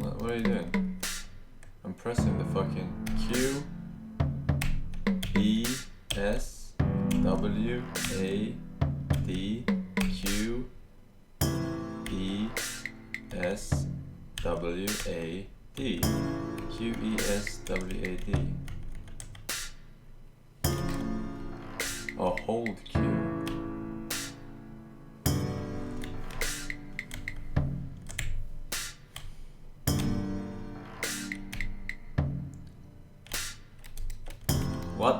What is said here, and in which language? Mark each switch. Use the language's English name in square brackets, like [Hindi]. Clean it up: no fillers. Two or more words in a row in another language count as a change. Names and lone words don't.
[English] What are you doing? I'm pressing the fucking Q E S W A D Q E S W A D Q E S W A D. Oh, hold Q. What?